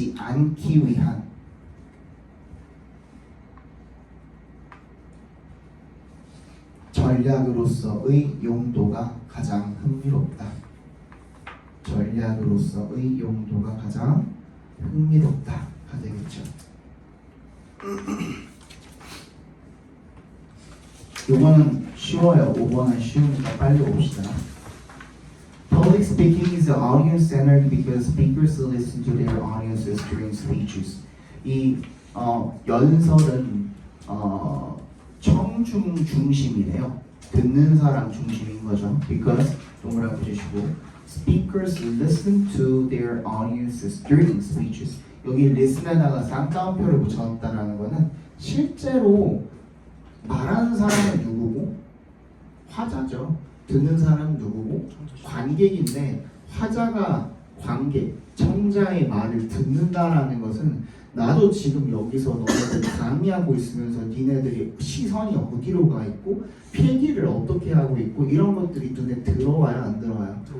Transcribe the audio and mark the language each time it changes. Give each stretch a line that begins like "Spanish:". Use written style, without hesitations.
Korean: 되지 않기 위한 전략으로서의 용도가 가장 흥미롭다. 전략으로서의 용도가 가장 흥미롭다가 되겠죠. 요거는 쉬워요. 5번은 쉬우니까 빨리 봅시다.
English: Public speaking is audience-centered because speakers listen to their audiences during speeches.
Korean: 이 연설은 청중 중심이래요. 듣는 사람 중심인 거죠.
English: Because
Korean: 동그라미 주시고
English: speakers listen to their audiences during speeches.
Korean: 여기 listen에다가 쌍따옴표를 붙여놨다는 거는 실제로 말하는 사람은 누구고 화자죠. 듣는 사람은 누구고 관객인데 화자가 관객, 청자의 말을 듣는다라는 것은 나도 지금 여기서 너네들 강의하고 있으면서 니네들이 시선이 어디로 가 있고 필기를 어떻게 하고 있고 이런 것들이 눈에 들어와요 안 들어와요?